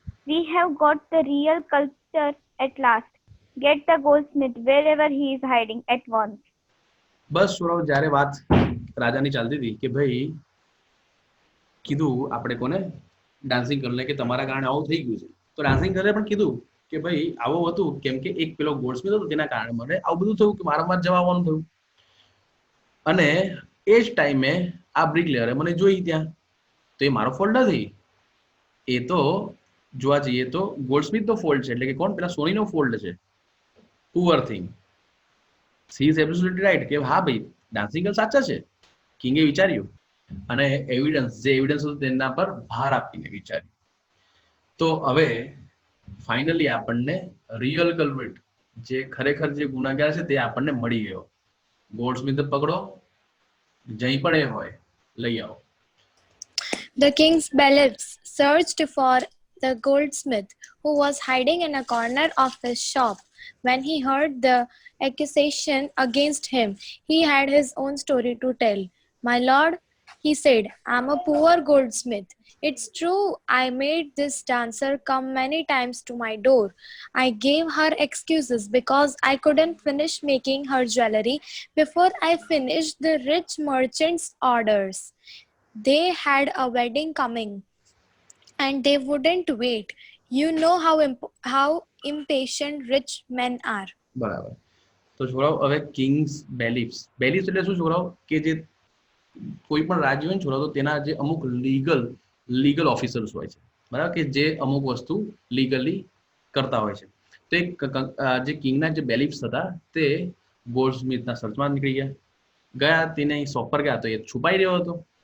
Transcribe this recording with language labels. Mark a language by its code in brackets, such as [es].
[en] We have got the real culture at last. Get the goldsmith wherever he is hiding at once. [gu] બસ છોકરાઓ, જ્યારે વાત રાજાની ચાલતી હતી કે ભાઈ કીધું આપણે કોને, ડાન્સિંગ ગર્લને, કે તમારા કારણે આવું થઈ ગયું છે. તો ડાન્સિંગ ગર્લે પણ કીધું કે ભાઈ આવું હતું કેમ કે એક પેલો ગોલ્ડસ્મિથ હતો તેના કારણે મને આવું બધું થયું, કે વારંવાર જવા આવવાનું થયું. અને એ જ ટાઈમે આ બ્રિકલેયરે મને જોઈ ત્યાં. તો એ મારો ફોલ્ટ નથી. એ તો જોવા જઈએ તો ગોલ્ડસ્મિથનો ફોલ્ટ છે, એટલે કે કોણ? પેલા સોનીનો ફોલ્ટ છે. [en] poor thing, she is absolutely right, [gu] કે હા ભાઈ ડાન્સિંગ ગર્લ સાચા છે. કિંગે વિચાર્યું, અને એવિડન્સ હતું તેના પર ભાર આપીને વિચાર્યું. તો હવે ફાઇનલી આપણને રિયલ કલ્પ્રિટ, જે ખરેખર જે ગુનાગાર છે તે આપણને મળી ગયો. ગોલ્ડસ્મિથ પકડો, જઈ પણ એ હોય લઈ આવો. [en] The king's bailiffs searched for the goldsmith, who was hiding in a corner of his shop. When he heard the accusation against him, he had his own story to tell. My lord, he said, I'm a poor goldsmith. It's true, I made this dancer come many times to my door. I gave her excuses because I couldn't finish making her jewelry before I finished the rich merchant's orders. They had a wedding coming and they wouldn't wait. You know how impatient rich men are. [gu] બરાબર. તો છોકરાઓ હવે Kings બેલિફ્સ એટલે શું છોકરાઓ? કે જે કોઈ પણ રાજ્ય હોય ને છોકરાઓ, તો તેના જે અમુક લીગલ ઓફિસર્સ હોય છે, બરાબર, કે જે અમુક વસ્તુ લીગલી કરતા હોય છે. તો જે કિંગના જે બેલિફ્સ હતા તે ગોલ્ડસ્મિથના સર્ચમાં નીકળી ગયા, તેને શોપ પર ગયા. તો એ છુપાઈ રહ્યો હતો.